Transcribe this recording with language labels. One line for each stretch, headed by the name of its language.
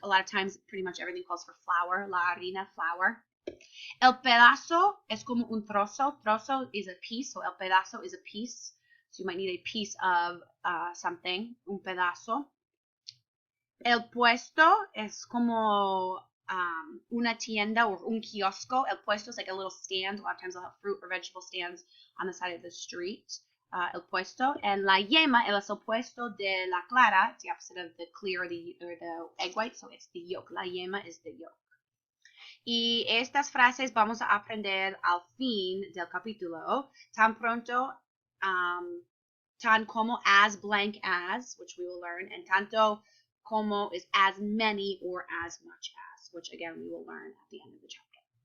English: A lot of times, pretty much everything calls for flour.
Spanish: La harina, flour. El pedazo es como un trozo.
English: Trozo is a piece, so el pedazo is a piece. So you might need a piece of something, un pedazo.
Spanish: El puesto es como una tienda or un kiosco.
English: El puesto is like a little stand. A lot of times they'll have fruit or vegetable stands on the side of the street.
Spanish: El puesto. And la yema es el opuesto de la clara.
English: It's the opposite of the clear or the egg white. So it's the yolk. La yema is the yolk.
Spanish: Y estas frases vamos a aprender al fin del capítulo.
English: Tan pronto, tan como, as blank as, which we will learn, and tanto como is as many or as much as, which again we will learn at the end of the chapter.